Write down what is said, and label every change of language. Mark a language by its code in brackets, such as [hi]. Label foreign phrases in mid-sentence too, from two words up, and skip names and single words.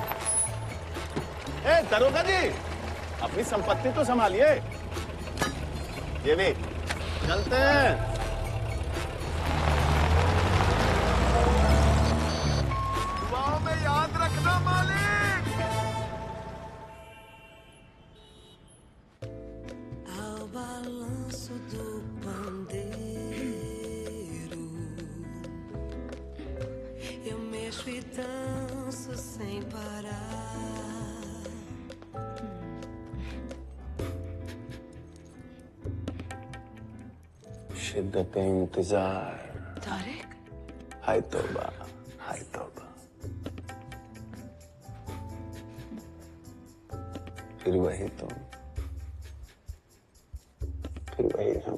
[hi] ए दरोगा जी, अपनी संपत्ति तो संभालिए। ये भी चलते हैं। दुआओं में याद रखना मालिक। [pt] Ao balanço do pandeiro, eu mexo e danço sem parar. [hi] शिद्दत इंतजार। तारिक, हाय तौबा, हाय तौबा। फिर वही तुम, फिर वही हम।